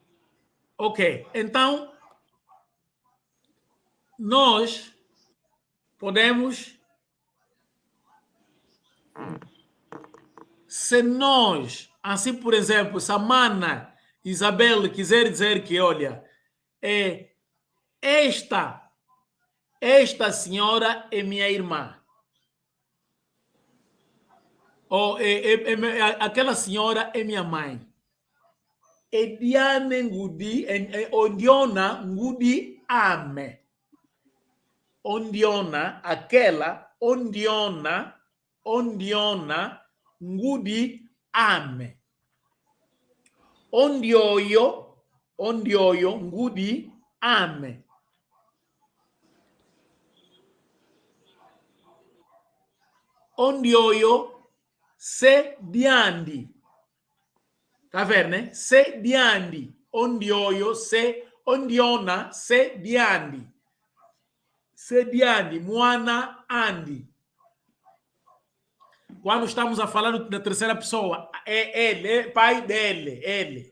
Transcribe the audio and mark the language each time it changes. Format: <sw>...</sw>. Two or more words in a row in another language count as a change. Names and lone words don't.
<pt>Ok, então nós podemos, se nós, assim por exemplo, se a mana Isabel quiser dizer que, olha, esta senhora é minha irmã. Ou aquela senhora é minha mãe.</pt> <kg>Ediane ngudi, ondiona ngudi ame. Ondiona, aquela, ondiona, ngudi ame. Ondioyo, ngudi ame. Ondioyo, se diandi.</kg> <pt>Tá vendo, né?</pt> <kg>Se diandi. Ondioyo, se ondiona, se diandi. Se diandi, moana andi.</kg> <pt>Quando estamos a falar da terceira pessoa, é ele, é pai dele, ele.</pt>